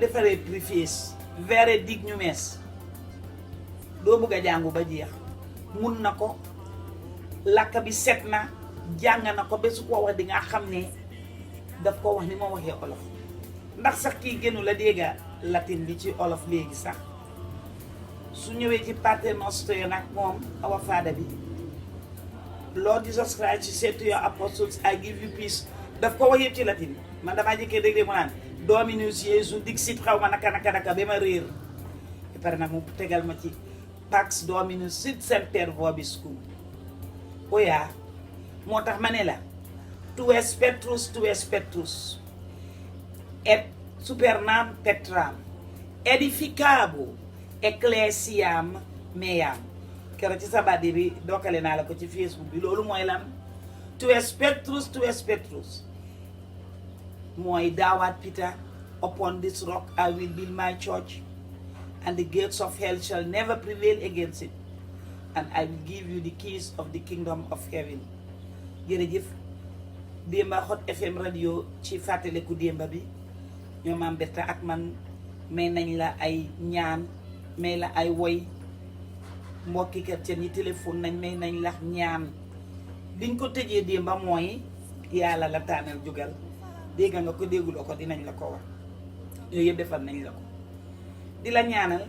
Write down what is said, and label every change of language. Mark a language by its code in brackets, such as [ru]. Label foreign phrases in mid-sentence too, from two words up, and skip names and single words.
[wo] defaree préface vers dig ñu mees doo bëgg a jàngu ba jeex mun na ko làkk bi set na jàng na ko ba su ko wax di nga xam ne daf ko wax ni ma waxee olof ndax sax kii gënu la dégga latin bi ci olof léegi sax su ñëwee ci Pater Noster nag moom Awa Fada [en] bi Lord Jesus Christ you said to your apostles I give you peace [wo] daf ko wax yëpp ci latin man damaa jëkkee dégg mu naan [la] Dominus Jesu dixit [wo] xaw ma naka ba ma réer ba pare nag mu tegal ma ci [la] Pax Dominus sit semper vobiscum [wo] oya moo tax ma ne la [la] tues Petrus et supernam Petram edificabo ecclesiam meam [wo] keroog ci sabadi bi dookale naa la ko ci Facebook bi loolu mooy lan [la] tues Petrus [wo] mooy daawaat [en] Peter upon this rock I will build my church and the gates of hell shall never prevail against it and I will give you the keys of the kingdom of heaven [wo] jërëjëf démba Hot FM radio ci fàttaliku démba bi ñoom am betta ak man may nañ la ay ñaan may la ay woy mbokki chrétien yi téléphone may nañ la ñaan biñ ko tëjee démba mooy yàlla la taanal jógal dégg nga ko dégguloo ko dinañ la ko wax yooyu yëpp defal nañ la ko di la ñaanal